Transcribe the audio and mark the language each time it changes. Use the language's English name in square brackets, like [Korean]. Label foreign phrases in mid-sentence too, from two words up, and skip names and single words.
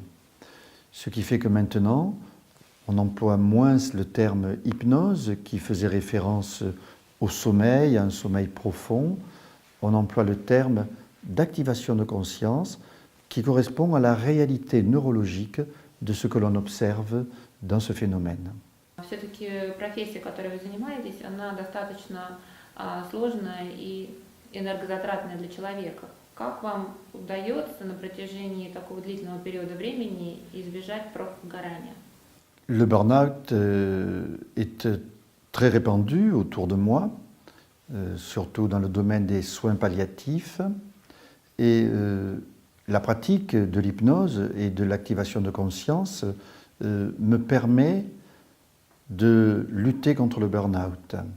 [French] Ce qui fait que maintenant, on emploie moins le terme hypnose qui faisait référence au sommeil, à un sommeil profond. On emploie le terme d'activation de conscience qui correspond à la réalité neurologique de ce que l'on observe dans ce phénomène. [Russian] Все-таки профессия, которой вы занимаетесь, она достаточно сложная и энергозатратная для человека. Как вам удается на протяжении такого длительного периода времени избежать профвыгорания? [French] Le burn-out est très répandu autour de moi, surtout dans le domaine des soins palliatifs. Et la pratique de l'hypnose et de l'activation de conscience me permet de lutter contre le burn-out.